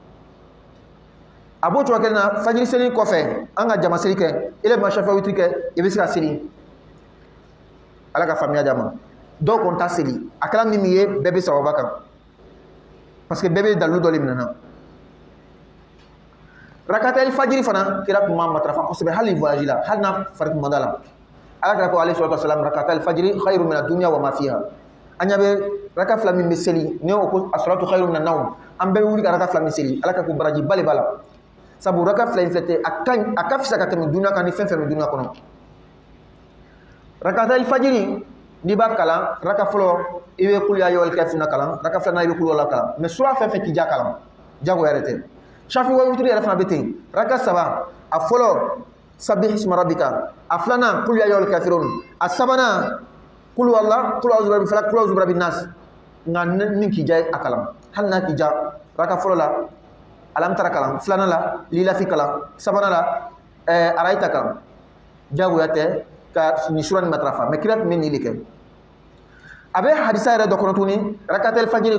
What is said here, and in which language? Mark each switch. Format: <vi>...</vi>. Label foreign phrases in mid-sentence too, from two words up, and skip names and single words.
<bm>a b'o cogo kelen na fajiri seli kɔfɛ an ka jama seli kɛ ile ma</bm> <ar>شفع وتر</ar> <bm>kɛ i bɛ se ka seli ala ka faamuya d'a ma dɔw kɔni t'a seli a kɛra min ye bɛɛ bɛ sababa kan parce que bɛɛ bɛ dalilu dɔ de minɛ na</bm> <ar>ركعتا الفجر</ar> <bm>fana kira tun ma matarafa kosɛbɛ hali voyage la hali n'a fari tun ma da la ala kira ko</bm> <ar>عليه الصلاة والسلام ركعتا الفجر خير من الدنيا و ما فيها</ar> <bm>an ɲa bɛ raka fila min bɛ seli ni o ko</bm> <ar>الصلاة خير من النوم</ar> <bm>an bɛɛ bɛ wuli ka raka fila min seli ala ka ko baraji bale b'a la sabu raka fila in filɛ tɛ a ka fisa ka tɛmɛ dunuya kan ni fɛn fɛn bɛ dunuya kɔnɔ</bm> <ar>ركعتا الفجر</ar> <bm>n'i b'a kalan raka fɔlɔ i bɛ</bm> <ar>قل يا أيها الكافرون</ar> <bm>kalan raka filanan i bɛ</bm> <ar>قل هو الله</ar> <bm>kalan mais sura fɛn fɛn k'i ja kalan jago yɛrɛ tɛ</bm> <ar>شفع وتر</ar> <bm>yɛrɛ fana bɛ ten raka saba a fɔlɔ</bm> <ar>سبح اسم ربك</ar> <bm>a filanan</bm> <ar>قل يا أيها الكافرون</ar> <bm>a sabanan</bm> <ar>قل هو الله قل أعوذ برب الفلق قل أعوذ برب الناس</ar> <bm>nka min k'i ja a kalan hali n'a k'i ja raka fɔlɔ la</bm> <ar>ألم تر</ar> <bm>kalan filanan la lilafi kalan sabanan la arayita kalan jagoya tɛ ka nin sura ni matarafa mais kira tun bɛ nin de kɛ a bɛ hadisa yɛrɛ dɔ kɔnɔ tuguni</bm> <ar>ركعتا الفجر</ar>